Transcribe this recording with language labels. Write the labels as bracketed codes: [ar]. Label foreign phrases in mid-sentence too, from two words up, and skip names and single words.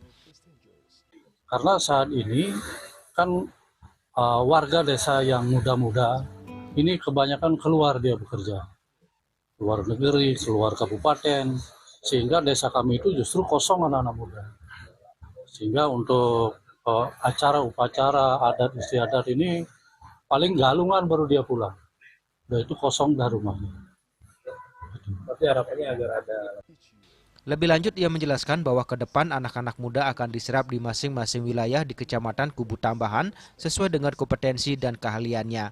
[id] Karena saat ini kan warga desa yang muda-muda ini kebanyakan keluar dia bekerja. luar negeri, keluar kabupaten, sehingga desa kami itu justru kosong anak-anak muda. Sehingga untuk acara upacara adat istiadat ini paling galungan baru dia pulang. Dan itu kosong dah rumahnya. Tapi harapannya agar ada. Lebih lanjut, ia menjelaskan bahwa ke depan anak-anak muda akan diserap di masing-masing wilayah di Kecamatan Kubu Tambahan sesuai dengan kompetensi dan keahliannya.